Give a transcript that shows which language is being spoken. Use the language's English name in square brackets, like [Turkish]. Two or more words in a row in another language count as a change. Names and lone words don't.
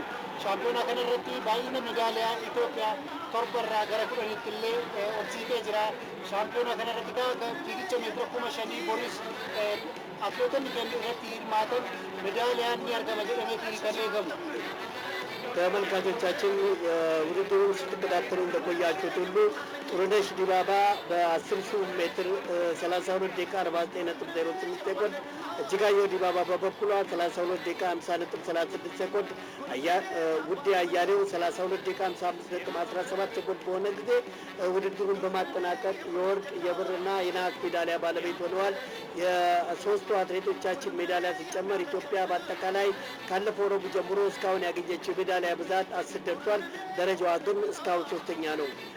[Oromo] Shaampiyoona kana irratti baay'ina medaaliyaa Itoophiyaa 7 irraa gara 10tti illee ol siqee jira. Shaampiyoona kana irratti fiigicha meetira 5,000 boris atileetonni keenya irratti hirmaatan medaaliyaan ni argama jedhameetiin kan eegamu. [Amharic] ተመልካቾቻችን ውድድሩን ስትከታተሉ እንደቆያችሁት ሁሉ ጥሩነሽ ዲባባ በ10,000 ሜትር 32 ደቂቃ 49.08 ሴኮንድ፣ እጅጋየሁ ዲባባ በበኩሏ 32 ደቂቃ 50.36 ሴኮንድ፣ ውዴ አያሌው 32 ደቂቃ 55.17 ሴኮንድ በሆነ ጊዜ ውድድሩን በማጠናቀቅ የወርቅ የብርና የነሐስ ሜዳሊያ ባለቤት ሆነዋል። የሶስቱ አትሌቶቻችን ሜዳሊያ ሲጨመር ኢትዮጵያ በአጠቃላይ ካለፈው ረቡዕ ጀምሮ እስካሁን ያገኘችው ሜዳሊያ ብዛት 10 ደርሷል። ደረጃዋ ግን እስካሁን 3ኛ ነው።